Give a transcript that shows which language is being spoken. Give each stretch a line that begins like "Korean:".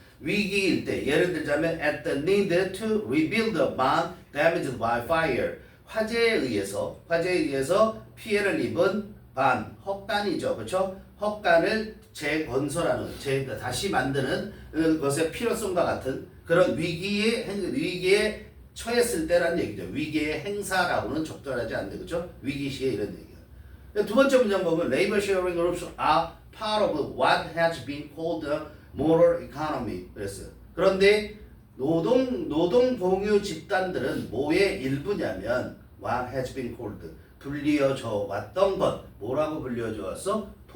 Korean: 위기일 때 예를 들자면
English: at the need to rebuild a barn damaged by fire
Korean: 화재에 의해서 피해를 입은 반 헛간이죠. 그렇죠? 헛간을 재건설하는 다시 만드는 것의 필요성과 같은 그런 위기에 처했을 때라는 얘기죠. 위기의 행사라고는 적절하지 않는데 그렇죠? 위기 시에 이런 얘기예요. 두 번째 문장 보면
English: labor sharing groups are part of what has been called the moral economy
Korean: 그랬어요. 그런데 노동 공유 집단들은 뭐의 일부냐면
English: what has been called
Korean: 불리어져 왔던 것 뭐라고 불리어져 왔어?